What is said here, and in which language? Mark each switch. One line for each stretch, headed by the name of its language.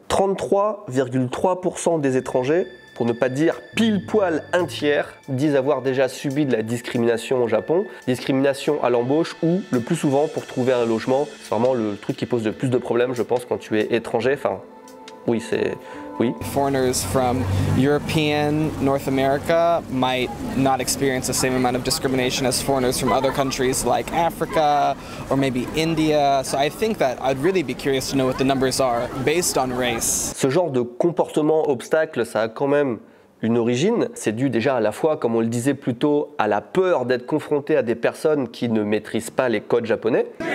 French: 33,3% des étrangers, pour ne pas dire pile poil un tiers, disent avoir déjà subi de la discrimination au Japon. Discrimination à l'embauche ou, le plus souvent, pour trouver un logement. C'est vraiment le truc qui pose le plus de problèmes, je pense, quand tu es étranger. Enfin, oui, c'est... Oui.
English: Foreigners from European North America might not experience the same amount of discrimination as foreigners from other countries like Africa or maybe India. So I think that I'd really be curious to know what the numbers are based on race.
French: Ce genre de comportement obstacle, ça a quand même une origine. C'est dû déjà à la fois, comme on le disait plus tôt, à la peur d'être confronté à des personnes qui ne maîtrisent pas les codes japonais.